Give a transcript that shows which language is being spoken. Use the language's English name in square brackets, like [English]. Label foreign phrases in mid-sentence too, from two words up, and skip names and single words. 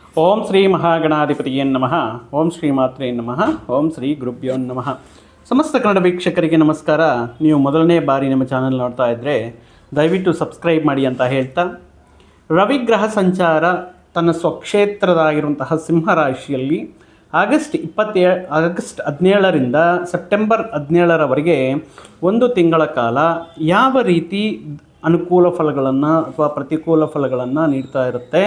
[Sanskrit] ಓಂ ಶ್ರೀ ಮಹಾಗಣಾಧಿಪತಿಯೇ ನಮಃ. ಓಂ ಶ್ರೀ ಮಾತ್ರೇ ನಮಃ. ಓಂ ಶ್ರೀ ಗುರುಭ್ಯೋ ನಮಃ. [Kannada] ಸಮಸ್ತ ಕನ್ನಡ ವೀಕ್ಷಕರಿಗೆ ನಮಸ್ಕಾರ. ನೀವು ಮೊದಲನೇ ಬಾರಿ ನಮ್ಮ ಚಾನಲ್ ನೋಡ್ತಾ ಇದ್ದರೆ ದಯವಿಟ್ಟು ಸಬ್ಸ್ಕ್ರೈಬ್ ಮಾಡಿ ಅಂತ ಹೇಳ್ತಾ, ರವಿಗ್ರಹ ಸಂಚಾರ ತನ್ನ ಸ್ವಕ್ಷೇತ್ರದಾಗಿರುವಂತಹ ಸಿಂಹರಾಶಿಯಲ್ಲಿ ಆಗಸ್ಟ್ 17ರಿಂದ ಸೆಪ್ಟೆಂಬರ್ 17ರವರೆಗೆ ಒಂದು ತಿಂಗಳ ಕಾಲ ಯಾವ ರೀತಿ ಅನುಕೂಲ ಫಲಗಳನ್ನು ಅಥವಾ ಪ್ರತಿಕೂಲ ಫಲಗಳನ್ನು ನೀಡ್ತಾ ಇರುತ್ತೆ.